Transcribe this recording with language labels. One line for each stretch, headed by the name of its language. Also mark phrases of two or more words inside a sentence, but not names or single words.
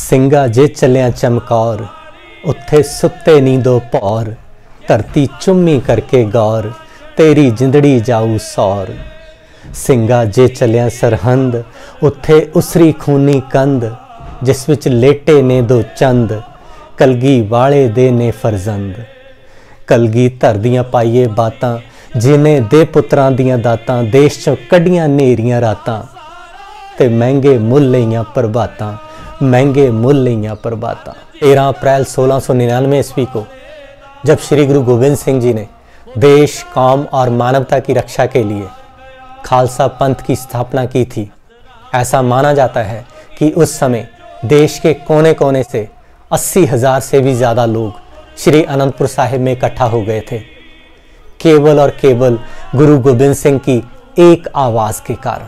Punjabi: ਸਿੰਘਾ ਜੇ ਚੱਲਿਆ ਚਮਕੌਰ, ਉੱਥੇ ਸੁੱਤੇ ਨੀਂਦੋ ਭੌਰ। ਧਰਤੀ ਚੁੰਮੀ ਕਰਕੇ ਗੌਰ, ਤੇਰੀ ਜਿੰਦੜੀ ਜਾਊ ਸੌਰ। ਸਿੰਘਾ ਜੇ ਚੱਲਿਆ ਸਰਹੰਦ, ਉੱਥੇ ਉਸਰੀ ਖ਼ੂਨੀ ਕੰਧ। ਜਿਸ ਵਿੱਚ ਲੇਟੇ ਨੇ ਦੋ ਚੰਦ, ਕਲਗੀ ਵਾਲੇ ਦੇ ਨੇ ਫ਼ਰਜ਼ੰਦ। ਕਲਗੀ ਧਰ ਦੀਆਂ ਪਾਈਏ ਬਾਤਾਂ, ਜਿਨ੍ਹਾਂ ਦੇ ਪੁੱਤਰਾਂ ਦੀਆਂ ਦਾਤਾਂ। ਦੇਸ਼ ਚੋਂ ਕੱਢੀਆਂ ਨ੍ਹੇਰੀਆਂ ਰਾਤਾਂ, ਤੇ ਮਹਿੰਗੇ ਮੁੱਲ ਲਈਆਂ ਪ੍ਰਭਾਤਾਂ। ਮਹਿੰਗੇ ਮੁੱਲ ਲਈਆਂ ਪ੍ਰਭਾਤਾਂ।
Hindi: 13 अप्रैल 1699 ईस्वी को जब श्री गुरु गोबिंद सिंह जी ने देश, कौम और मानवता की रक्षा के लिए खालसा पंथ की स्थापना की थी, ऐसा माना जाता है कि उस समय देश के कोने कोने से 80,000 से भी ज़्यादा लोग श्री अनंतपुर साहिब में इकट्ठा हो गए थे, केवल और केवल गुरु गोबिंद सिंह की एक आवाज़ के कारण।